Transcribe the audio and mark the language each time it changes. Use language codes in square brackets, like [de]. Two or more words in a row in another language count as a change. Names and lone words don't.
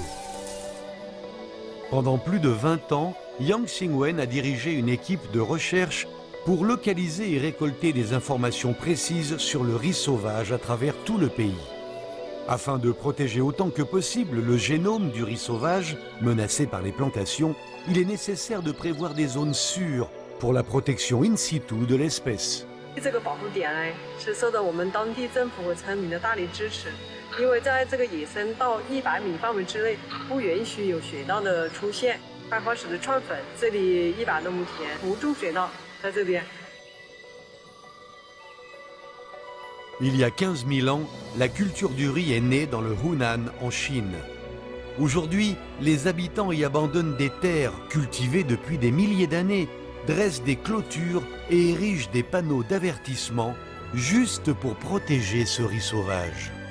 [fr] Pendant plus de 20 ans, Yang Xingwen a dirigé une équipe de recherche pour localiser et récolter des informations précises sur le riz sauvage à travers tout le pays. Afin de protéger autant que possible le génome du riz sauvage, menacé par les plantations, il est nécessaire de prévoir des zones sûres pour la protection in situ de l'espèce. [zh] 这个保护点呢，是受到我们当地政府和村民的大力支持，因为在这个野生到100米范围之内，不允许有水稻的出现。开花时的串粉，这里100多亩田不种水稻，在这边。 [fr] Il y a 15 000 ans, la culture du riz est née dans le Hunan, en Chine. Aujourd'hui, les habitants y abandonnent des terres cultivées depuis des milliers d'années, dressent des clôtures et érigent des panneaux d'avertissement juste pour protéger ce riz sauvage.